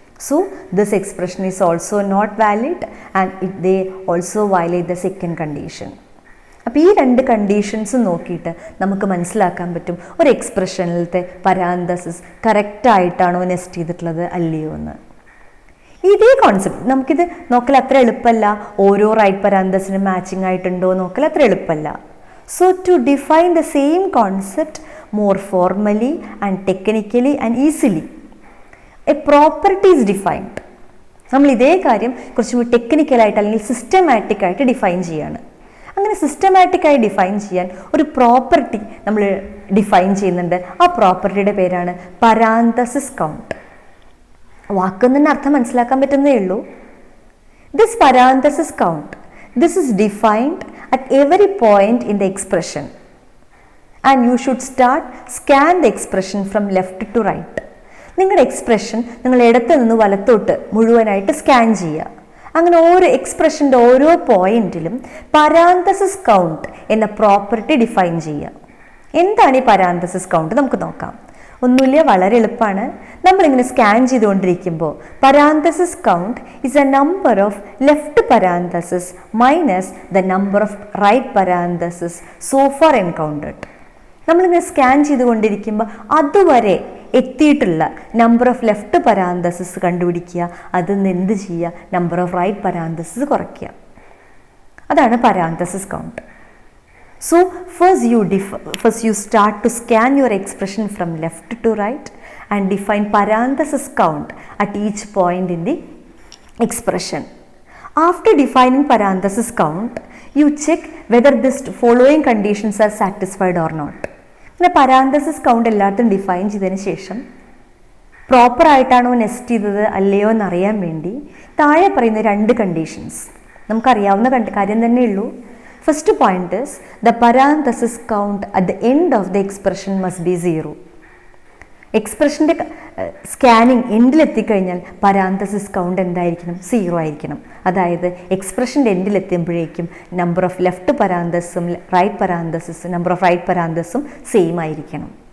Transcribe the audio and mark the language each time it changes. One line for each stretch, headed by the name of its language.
English: So this expression is also not valid and they also violate the second condition.
Malayalam: അപ്പോൾ ഈ രണ്ട് conditions നോക്കിയിട്ട് നമുക്ക് മനസ്സിലാക്കാൻ പറ്റും ഒരു എക്സ്പ്രഷനിലത്തെ പരാന്തസിസ് കറക്റ്റായിട്ടാണോ നെസ്റ്റ് ചെയ്തിട്ടുള്ളത് അല്ലയോ എന്ന്. ഇതേ കോൺസെപ്റ്റ് നമുക്കിത് നോക്കൽ അത്ര എളുപ്പമല്ല. ഓരോ റൈറ്റ് പരാന്തസിനും മാച്ചിങ് ആയിട്ടുണ്ടോ നോക്കൽ അത്ര എളുപ്പമല്ല.
English: So to define the same concept, more formally and technically and easily. A property is defined.
Malayalam: നമ്മൾ ഇതേ കാര്യം കുറച്ചുകൂടി ടെക്നിക്കലായിട്ട് അല്ലെങ്കിൽ സിസ്റ്റമാറ്റിക് ആയിട്ട് ഡിഫൈൻ ചെയ്യാണ്. അങ്ങനെ സിസ്റ്റമാറ്റിക്കായി ഡിഫൈൻ ചെയ്യാൻ ഒരു പ്രോപ്പർട്ടി നമ്മൾ ഡിഫൈൻ ചെയ്യുന്നുണ്ട്. ആ പ്രോപ്പർട്ടിയുടെ പേരാണ് പരാന്തസിസ് കൗണ്ട്. വാക്കൊന്നും അർത്ഥം മനസ്സിലാക്കാൻ പറ്റുന്നേ ഉള്ളൂ.
English: This parenthesis count, this is defined at every point in the expression and you should scan the expression from left to right.
Malayalam: നിങ്ങളുടെ എക്സ്പ്രഷൻ നിങ്ങൾ ഇടത്ത് നിന്ന് വലത്തോട്ട് മുഴുവനായിട്ട് സ്കാൻ ചെയ്യുക. അങ്ങനെ ഓരോ എക്സ്പ്രഷൻ്റെ ഓരോ പോയിന്റിലും പരാന്തസിസ് കൗണ്ട് എന്ന പ്രോപ്പർട്ടി ഡിഫൈൻ ചെയ്യുക. എന്താണ് ഈ പരാന്തസിസ് കൗണ്ട് നമുക്ക് നോക്കാം. ഒന്നുമില്ല, വളരെ എളുപ്പമാണ്. നമ്മളിങ്ങനെ സ്കാൻ ചെയ്തുകൊണ്ടിരിക്കുമ്പോൾ
English: Parenthesis count is a number of left parenthesis minus the number of right parenthesis so far encountered.
Malayalam: നമ്മളിങ്ങനെ സ്കാൻ ചെയ്തുകൊണ്ടിരിക്കുമ്പോൾ അതുവരെ എത്തിയിട്ടുള്ള
English: number of left parenthesis
Malayalam: കണ്ടുപിടിക്കുക. അതിൽ നിന്ന് എന്ത് ചെയ്യുക?
English: number of right parenthesis
Malayalam: കുറയ്ക്കുക. അതാണ് parenthesis count.
English: So first you start to scan your expression from left to right and define parenthesis count at each point in the expression. After defining parenthesis count, you check whether this following conditions are satisfied or not.
Malayalam: പിന്നെ parenthesis count എല്ലായിടത്തും define ചെയ്തതിന് ശേഷം proper ആയിട്ടാണോ nest ചെയ്തത് അല്ലയോ എന്നറിയാൻ വേണ്ടി താഴെ പറയുന്ന രണ്ട് കണ്ടീഷൻസ് നമുക്കറിയാവുന്ന കാര്യം തന്നെ ഉള്ളൂ.
English: First point is the parenthesis count at the end of the expression must be 0.
Malayalam: എക്സ്പ്രഷൻ്റെ scanning എൻഡിലെത്തിക്കഴിഞ്ഞാൽ parenthesis count എന്തായിരിക്കണം? 0 ആയിരിക്കണം. അതായത് എക്സ്പ്രഷൻ്റെ എൻഡിലെത്തുമ്പോഴേക്കും number of left പരാന്തസും number of right പരാന്തസും same ആയിരിക്കണം.